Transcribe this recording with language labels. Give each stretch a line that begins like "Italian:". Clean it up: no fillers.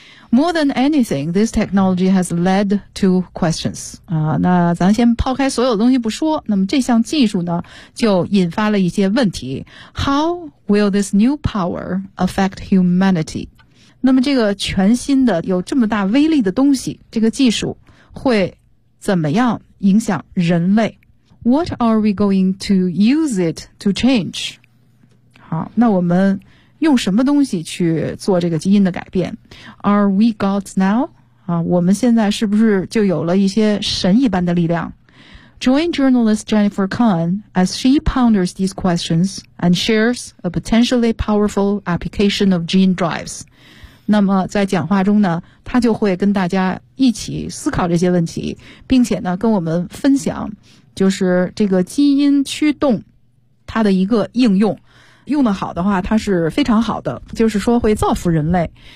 English: More than anything, this technology has led to questions.
Chinese: 啊，那咱先抛开所有东西不说，那么这项技术呢，就引发了一些问题。
English: How will this new power affect humanity?
Chinese: 那么这个全新的有这么大威力的东西，这个技术会怎么样影响人类？
English: What are we going to use it to change?
Chinese: 好，那我们用什么东西去做这个基因的改变？
English: Are we gods now?
Chinese: 啊，我们现在是不是就有了一些神一般的力量？
English: Join journalist Jennifer Kahn as she ponders these questions and shares a potentially powerful application of gene drives.
Chinese: 那么在讲话中呢，她就会跟大家一起思考这些问题，并且呢跟我们分享就是这个基因驱动它的一个应用。用得好的话它是非常好的，就是说会造福人类。